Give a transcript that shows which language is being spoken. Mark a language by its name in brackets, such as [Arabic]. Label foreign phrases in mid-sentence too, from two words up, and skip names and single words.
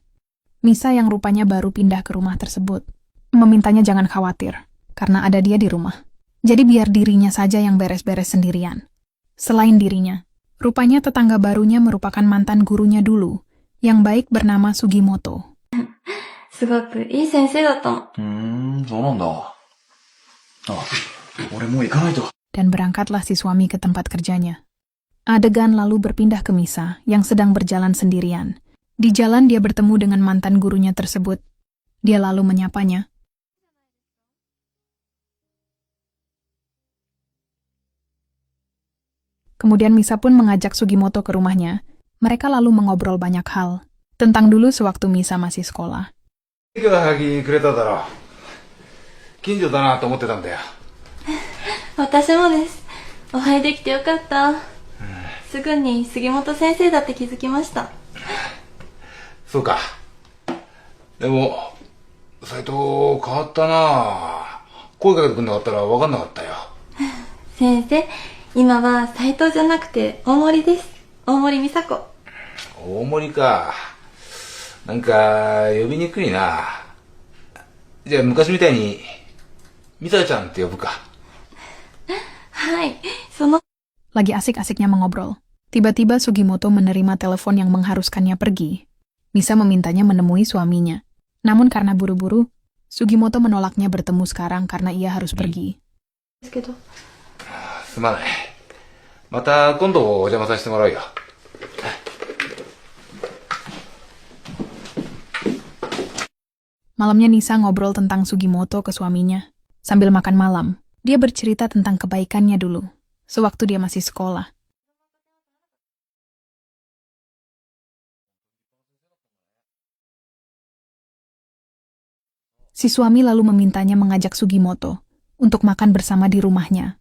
[Indonesian] Misa yang rupanya baru pindah ke rumah tersebut, memintanya jangan khawatir, karena ada dia di rumah. Jadi biar dirinya saja yang beres-beres sendirian. Selain dirinya, rupanya tetangga barunya merupakan mantan gurunya dulu, yang baik bernama Sugimoto. [Japanese] すごくいい先生だったの。そうなんだ。俺もう行かないと。 [Indonesian] Dan berangkatlah si suami ke tempat kerjanya. Adegan lalu berpindah ke Misa yang sedang berjalan sendirian. Di jalan dia bertemu dengan mantan gurunya tersebut. Dia lalu menyapanya. Kemudian Misa pun mengajak Sugimoto ke rumahnya. Mereka lalu mengobrol banyak hal. Tentang dulu sewaktu Misa masih sekolah. [Japanese] いくらはぎくれただろう。近所だなと思ってたんだよ。私もです。お会いできてよかった。すぐに杉本先生だって気づきました。そうか。でも、斉藤変わったな。声かけてくんなかったら分かんなかったよ。先生、今は斉藤じゃなくて大森です。大森美佐子。大森か。なんか、呼びにくいな。じゃあ昔みたいに、美沙ちゃんって呼ぶか。はい、その [Indonesian] Lagi asik-asiknya mengobrol. Tiba-tiba Sugimoto menerima telepon yang mengharuskannya pergi. Misa memintanya menemui suaminya. Namun karena buru-buru, Sugimoto menolaknya bertemu sekarang karena ia harus pergi. [Japanese] ですけど。すまない。また今度お邪魔させてもらうよ。 [Indonesian] Malamnya Nisa ngobrol tentang Sugimoto ke suaminya. Sambil makan malam, dia bercerita tentang kebaikannya dulu, sewaktu dia masih sekolah. Si suami lalu memintanya mengajak Sugimoto untuk makan bersama di rumahnya.